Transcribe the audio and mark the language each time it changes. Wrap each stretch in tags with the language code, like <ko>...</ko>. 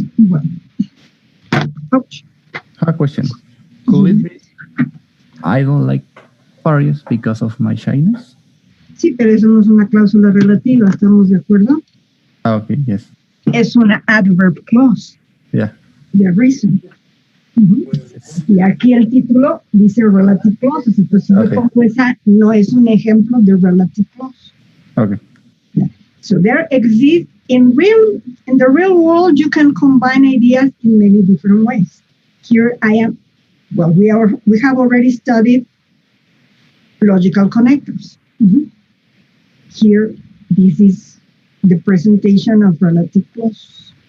<en>Well, ouch. A question. Could it be I don't like Paris because of my shyness?</en> <es>Sí, pero eso no es una cláusula relativa, ¿estamos de acuerdo?</es> <en>Okay, yes.</en> <es>Es una adverb clause.</es> <en>Yeah. The reason.</en> <es>Y aquí el título dice relative clauses, entonces yo pongo esa, no es un ejemplo de relative clause.</es> <en>Okay. So there exists in the real world, you can combine ideas in many different ways. Here I am. Well, we have already studied logical connectors. Here, this is the presentation of relative clause.</en>